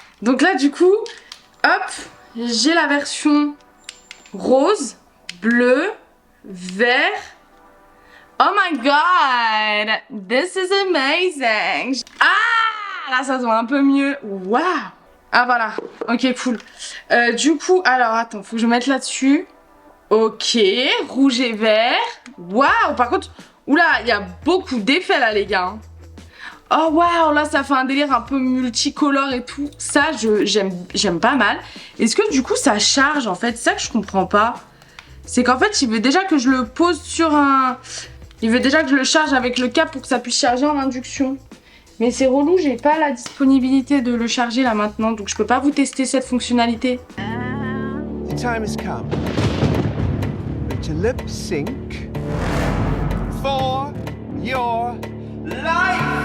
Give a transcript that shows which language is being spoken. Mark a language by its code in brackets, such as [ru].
[fr] Donc là du coup, hop, j'ai la version rose, bleu, vert. [en] Oh my god, this is amazing. [fr] Ah, là ça se voit un peu mieux. Waouh. Ah voilà, ok cool. Du coup, alors attends, faut que je mette là-dessus. Ok, rouge et vert. Waouh, par contre, oula, il y a beaucoup d'effets là les gars. Oh waouh, là ça fait un délire un peu multicolore et tout. Ça, j'aime pas mal. Est-ce que du coup ça charge en fait? C'est ça que je comprends pas. C'est qu'en fait, il veut déjà que je le pose sur un... Il veut déjà que je le charge avec le câble pour que ça puisse charger en induction. Mais c'est relou, j'ai pas la disponibilité de le charger là maintenant. Donc je peux pas vous tester cette fonctionnalité. [en] The time has come to lip sync for your life.